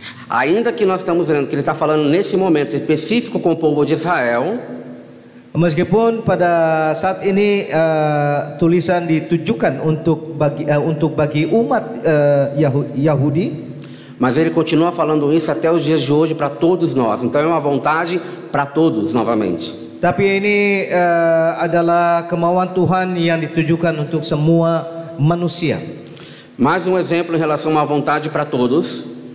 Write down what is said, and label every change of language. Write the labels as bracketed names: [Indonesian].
[Portuguese] Ainda que nós estamos vendo que ele está falando nesse momento específico com o povo de Israel, [Indonesian] meskipun pada saat ini tulisan ditujukan untuk bagi umat Yahudi, [Portuguese] mas ele continua falando isso até os dias de hoje para todos nós. Então é uma vontade para todos novamente. [Indonesian] Tapi ini adalah kemauan Tuhan yang ditujukan untuk semua manusia. [Portuguese] Mais um exemplo em relação à vontade para todos.